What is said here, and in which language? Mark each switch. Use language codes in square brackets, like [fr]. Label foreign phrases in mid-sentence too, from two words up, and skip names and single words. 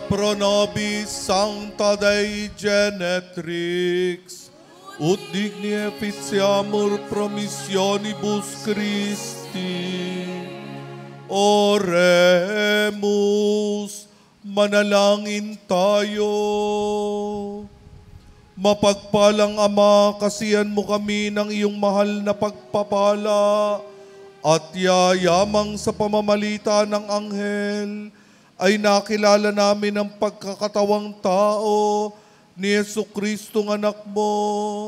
[la] pro nobis sancta Dei Genetrix, ut digni efficiamur promissionibus Christi. Oremus, [tl] manalangin tayo. Mapagpalang Ama, kasihan mo kami ng iyong mahal na pagpapala at yayamang sa pamamalita ng anghel ay nakilala namin ang pagkakatawang tao ni Jesucristo ng anak mo.